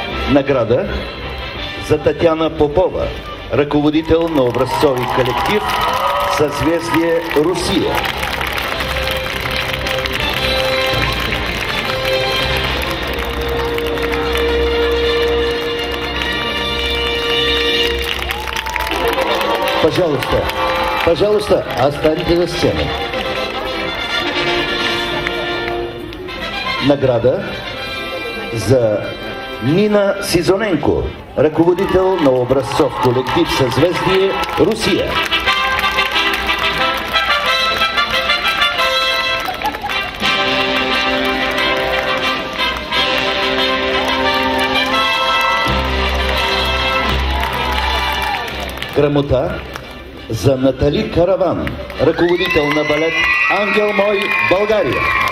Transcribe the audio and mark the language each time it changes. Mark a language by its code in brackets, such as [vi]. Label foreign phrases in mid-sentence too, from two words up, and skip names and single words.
[bg] Награда за Татяна Попова, ръководител на образцови колектив Съзвездие Русия. [ru] Пожалуйста, останьте на сцену. [bg] Награда за Нина Сизоненко, ръководител на образцов колектив Съзвездие Русия. Грамота за Натали Караван, ръководител на балет Ангел мой, България.